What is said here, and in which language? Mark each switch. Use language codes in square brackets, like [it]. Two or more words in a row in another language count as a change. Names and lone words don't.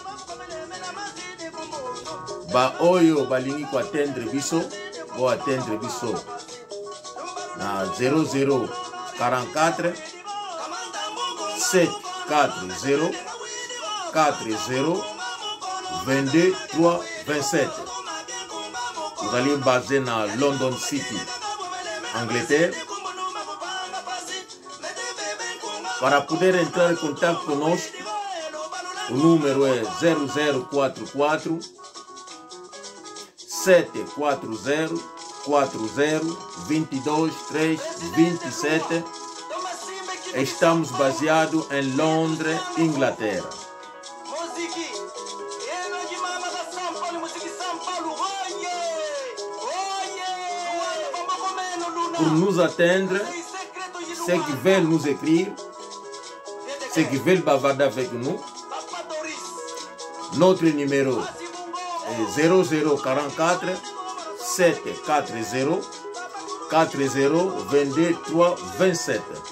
[ln] Ba oyo balingi kwa atteindre biso, bo atteindre biso na 0044 740 40 22 3 27. [fr] Vous allez baser dans London City, Angleterre. [pt] Para poder entrar em contato conosco, o número é 0044 740 40 22 3 27. Estamos baseados em Londres, Inglaterra. [fr] Pour nous atteindre, ceux qui veulent nous écrire, ceux qui veulent bavarder avec nous, notre numéro est 0044 740 40 22 3 27.